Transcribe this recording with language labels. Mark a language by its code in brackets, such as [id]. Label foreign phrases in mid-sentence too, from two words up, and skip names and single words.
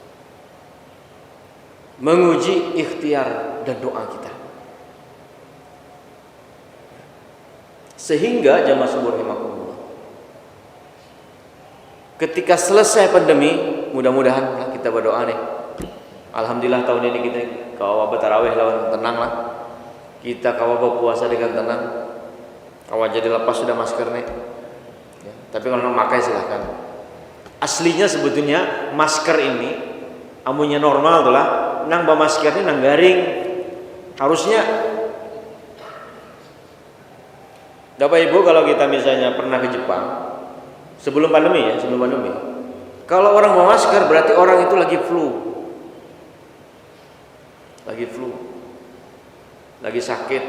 [id] menguji ikhtiar dan doa kita, sehingga jamaah sekalian rahimakumullah, ketika selesai pandemi mudah-mudahan kita berdoa nih, [bjn] alhamdulillah tahun ini kita kawa tarawih lawan tenang lah, kita kawa berpuasa dengan tenang, kawa jadi lepas sudah masker nih. Tapi kalau mau pakai silahkan. Aslinya sebetulnya masker ini amunnya normal tuh lah, nang bawa masker ini nang garing. [id] Harusnya Bapak Ibu kalau kita misalnya pernah ke Jepang sebelum pandemi ya, sebelum pandemi. Kalau orang bawa masker berarti orang itu lagi flu. Lagi flu. Lagi sakit.